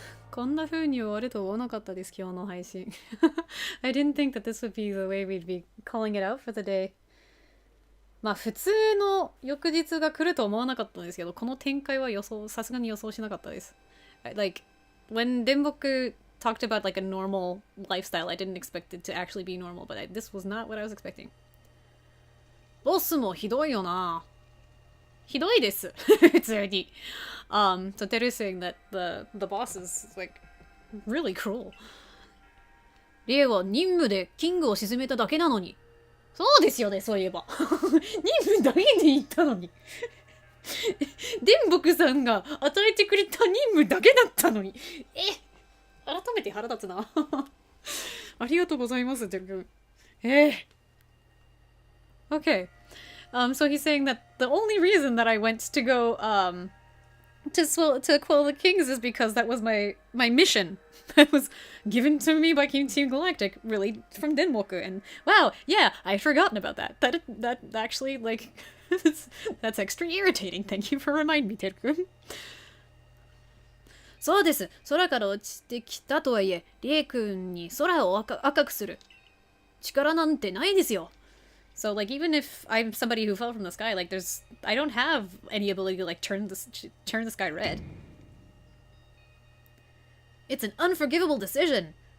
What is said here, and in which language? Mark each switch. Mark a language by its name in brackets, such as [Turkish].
[Japanese] こんな風に終わると思わなかったです、今日の配信。 [English] I didn't think that this would be the way we'd be calling it out for the day. [Japanese] まあ普通の翌日が来ると思わなかったんですけど、この展開はさすがに予想しなかったです。 [English] Like, when Denboku talked about like a normal lifestyle, I didn't expect it to actually be normal, but this was not what I was expecting. [Japanese] ボスもひどいよな。ひどいです。普通に。 [English] So Teru is saying that the boss is like really cruel. [Japanese] リエは任務でキングを沈めただけなのに。そうですよね、そういえば。任務だけで行ったのに。電木さんが与えてくれた任務だけだったのに。改めて腹立つな。ありがとうございます、テル君。 [English] Okay. So he's saying that the only reason that I went to go to quell the kings is because that was my mission that was given to me by Team Galactic, really, from Denmoku. And wow, yeah, I'd forgotten about that. That actually, like, that's extra irritating. Thank you for reminding me, Teru-kun. [Japanese] そうです。空から落ちてきたとはいえ、リエ君に空を赤くする力なんてないですよ。 [English] So like even if I'm somebody who fell from the sky, like I don't have any ability to like turn the sky red. It's an unforgivable decision.